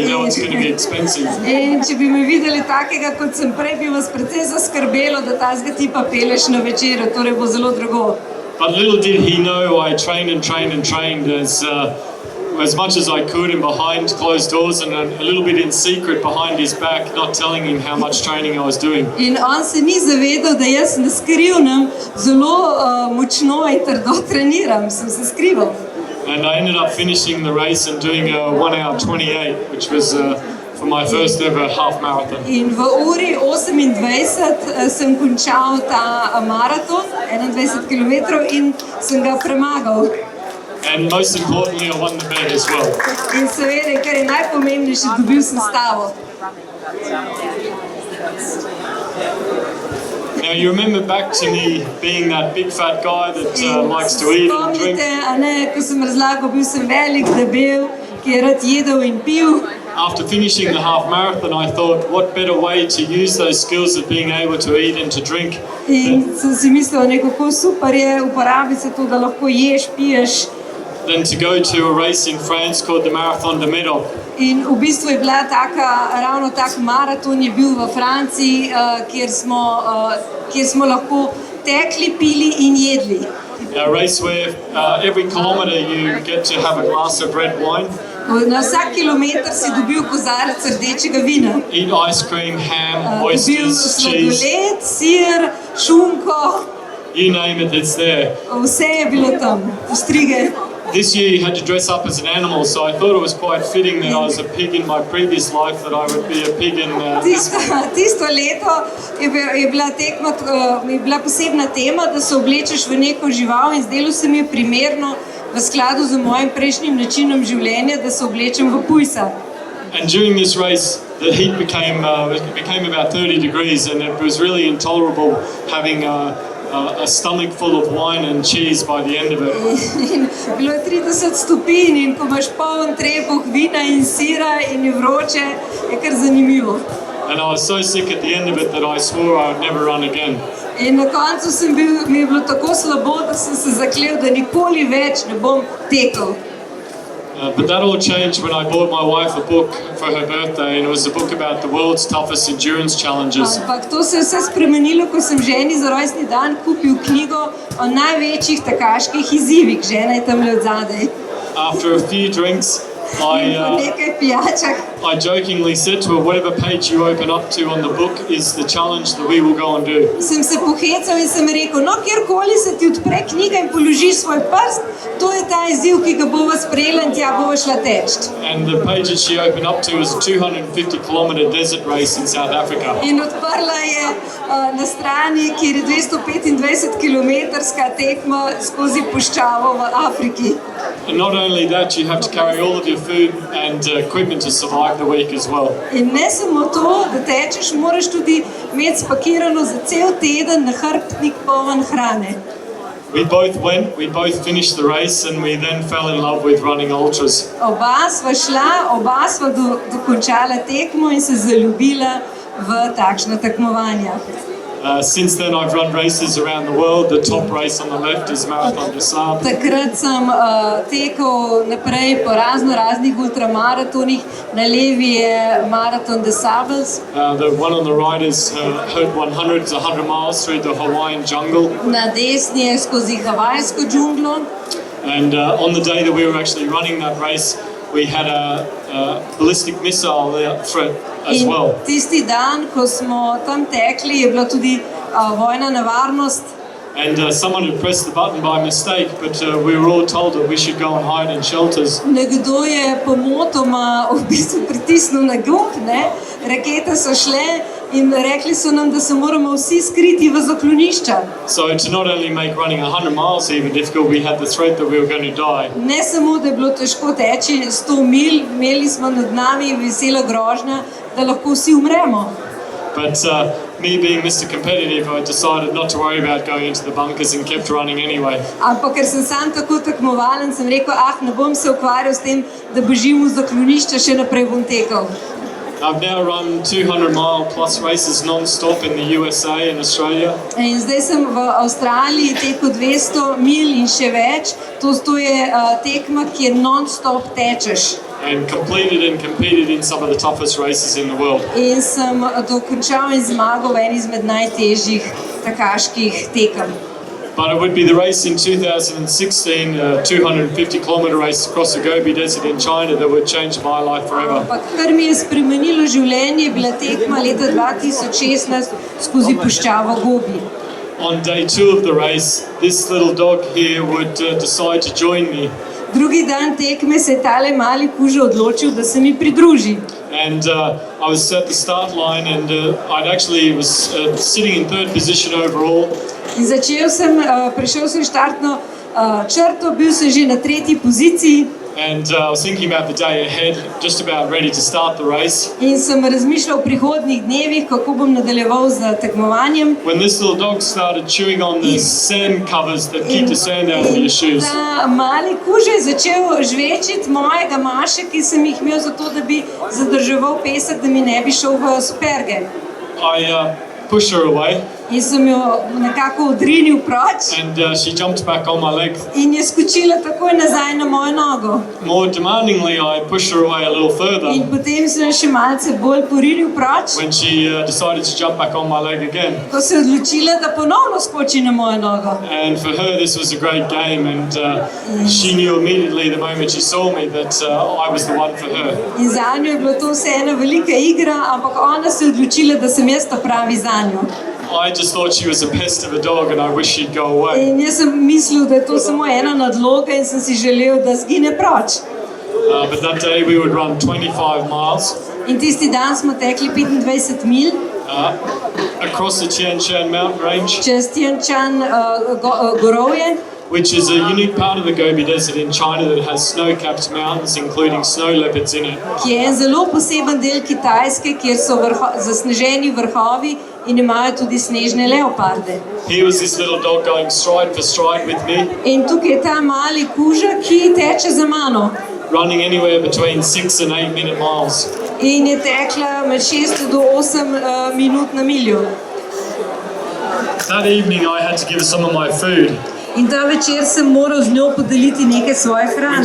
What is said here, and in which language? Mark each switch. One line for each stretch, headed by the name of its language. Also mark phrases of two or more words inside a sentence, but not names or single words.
English: You know it's going to be expensive.
Slovenian: In če bi me videli takega, kot sem prej, bi vas precej zaskrbelo, da tazga tipa peleš na večerjo, torej bo zelo drago.
English: But little did he know, I trained and trained and trained as much as I could, and behind closed doors, and a little bit in secret behind his back, not telling him how much training I was doing.
Slovenian: In on se ni zavedal, da jaz na skrivnem zelo močno in trdo treniram, sem se skrival.
English: And I ended up finishing the race and doing a 1 hour 28, which was for my first ever half marathon.
Slovenian: In v uri 28 sem končal ta maraton, 21 kilometrov, in sem ga premagal.
English: And most importantly, I won the bet as well.
Slovenian: In seveda, kar je najpomembnejše, dobil sem stavo.
English: Now you remember back to me being that big fat guy that likes to eat and drink.
Slovenian: Spomnite, ko sem razlagal, bil sem velik, debel, ki ki je rad jedel in pil.
English: After finishing the half marathon, I thought, what better way to use those skills of being able to eat and to drink
Slovenian: In sem si mislil, kako super je uporabiti se to, da lahko ješ, piješ.
English: than to go to a race in France called the Marathon de Médoc.
Slovenian: In v bistvu je bila ravno tak maraton je bil v Franciji, kjer smo lahko tekli, pili in jedli.
English: A race where every kilometre you get to have a glass of red wine,
Slovenian: Na vsak kilometer si dobil kozarec rdečega vina.
English: eat ice cream, ham,
Slovenian: Dobil
English: oysters, cheese,
Slovenian: sladoled, sir, šunko,
English: you name it, it's there.
Slovenian: vse je bilo tam, ostrige.
English: This year you had to dress up as an animal, so I thought it was quite fitting that I was a pig in my previous life, that I would be a pig in
Slovenian: Tisto leto je bila posebna tema, da se oblečeš v neko žival in zdelo se mi je primerno v skladu z mojim prejšnjim načinom življenja, da se oblečem v pujsa.
English: And during this race, the heat became about 30 degrees, and it was really intolerable having a stomach full of wine and cheese by the end of it.
Slovenian: In bilo je 30 stopinj in ko imaš poln trebuh vina in sira in je vroče, je kar zanimivo.
English: And I was so sick at the end of it that I swore I would never run again.
Slovenian: In na koncu mi je bilo tako slabo, da sem se zaklel, da nikoli več ne bom tekel.
English: But that all changed when I bought my wife a book for her birthday, and it was a book about the world's toughest endurance challenges.
Slovenian: Ampak to se je vse spremenilo, ko sem ženi za rojstni dan kupil knjigo o največjih tekaških izzivih. Žena je tamle od zadaj.
English: After a few drinks,
Slovenian: Po nekaj pijačah
English: I jokingly said to her, whatever page you open up to on the book is the challenge that we will go and do.
Slovenian: sem se pohecal in sem rekel, no, kjerkoli se ti odpre knjiga in položiš svoj prst, to je ta izziv, ki ga bova sprejela in tja bova šla teč.
English: And the page that she opened up to was a 250-kilometre desert race in South Africa.
Slovenian: In odprla je na strani, kjer je 225-kilometrska tekma skozi puščavo v Afriki.
English: And not only that, you have to carry all of your food and equipment to survive the week as well.
Slovenian: In ne samo to, da tečeš, moraš tudi imeti spakirano za cel teden nahrbtnik poln hrane.
English: We both went, we both finished the race, and we then fell in love with running ultras.
Slovenian: Oba sva šla, oba sva dokončala tekmo in se zaljubila v takšna tekmovanja.
English: Since then, I've run races around the world. The top race on the left is Marathon des Sables.
Slovenian: Takrat sem tekel naprej po raznih ultramaratonih. Na levi je Maraton des Sables.
English: The one on the right is 100 miles through the Hawaiian jungle.
Slovenian: Na desni je skozi havajsko džunglo.
English: And on the day that we were actually running that race, we had a ballistic missile threat as well.
Slovenian: In tisti dan, ko smo tam tekli, je bila tudi vojna nevarnost.
English: And someone had pressed the button by mistake, but we were all told that we should go and hide in shelters.
Slovenian: Nekdo je pomotoma v bistvu pritisnil na gumb, ne? Rakete so šle in rekli so nam, da se moramo vsi skriti v zaklonišča.
English: So to not only make running 100 miles even difficult, we had the threat that we were going to die.
Slovenian: Ne samo, da je bilo težko teči 100 mil, imeli smo nad nami veselo grožnja, da lahko vsi umremo.
English: But me being Mr. Competitive, I decided not to worry about going into the bunkers and kept running anyway.
Slovenian: Ampak ker sem sam tako tekmovalen, sem rekel, ne bom se ukvarjal s tem, da bežim v zaklonišča, še naprej bom tekel.
English: I've now run 200-mile plus races non-stop in the USA and Australia.
Slovenian: In zdaj sem v Avstraliji tekel 200 mil in še več. To je tekma, kjer non-stop tečeš.
English: And completed and competed in some of the toughest races in the world.
Slovenian: In sem dokončal in zmagal v eni izmed najtežjih tekaških tekem.
English: But it would be the race in 2016, a 250-kilometre race across the Gobi Desert in China that would change my life forever.
Slovenian: Ampak kar mi je spremenilo življenje, je bila tekma leta 2016 skozi puščavo Gobi.
English: On day 2 of the race, this little dog here would decide to join me.
Slovenian: Drugi dan tekme se je tale mali kuža odločil, da se mi pridruži.
English: And I was at the start line, and I actually was sitting in third position overall.
Slovenian: In prišel sem štartno črto, bil sem že na tretji poziciji.
English: And I was thinking about the day ahead, just about ready to start the race.
Slovenian: In sem razmišljal o prihodnjih dnevih, kako bom nadaljeval z tekmovanjem.
English: When this little dog started chewing on the sand covers that keep the sand out of your shoes.
Slovenian: Ta mali kuž je začel žvečiti mojega maše, ki sem jih imel zato, da bi zadrževal pesek, da mi ne bi šel v superge.
English: I pushed her away.
Slovenian: In sem jo nekako odrinil proč.
English: And she jumped back on my leg.
Slovenian: In je skočila takoj nazaj na mojo nogo.
English: More demandingly, I pushed her away a little further.
Slovenian: In potem sem še malce bolj porinil proč.
English: When she decided to jump back on my leg again.
Slovenian: Ko se je odločila, da ponovno skoči na mojo nogo.
English: And for her, this was a great game, and she knew immediately the moment she saw me that I was the one for her.
Slovenian: In zanjo je bilo to vse ena velika igra, ampak ona se je odločila, da sem jaz ta pravi zanjo.
English: I just thought she was a pest of a dog, and I wish she'd go away.
Slovenian: In jaz sem mislil, da je to samo ena nadloga in sem si želel, da zgine proč.
English: But that day we would run 25 miles.
Slovenian: In tisti dan smo tekli 25 mil.
English: Across the Tian Shan mountain range.
Slovenian: Čez Tian Shan gorovje.
English: Which is a unique part of the Gobi Desert in China that has snow-capped mountains, including snow leopards in it.
Slovenian: Ki je en zelo poseben del Kitajske, kjer so zasneženi vrhovi in imajo tudi snežne leoparde.
English: Here was this little dog going stride for stride with me.
Slovenian: In tukaj je ta mali kuža, ki teče za mano.
English: Running anywhere between 6 and 8 minute miles.
Slovenian: In je tekla med 6 do 8 minut na miljo.
English: That evening I had to give some of my food.
Slovenian: In ta večer sem moral z njo podeliti nekaj svoje hrane.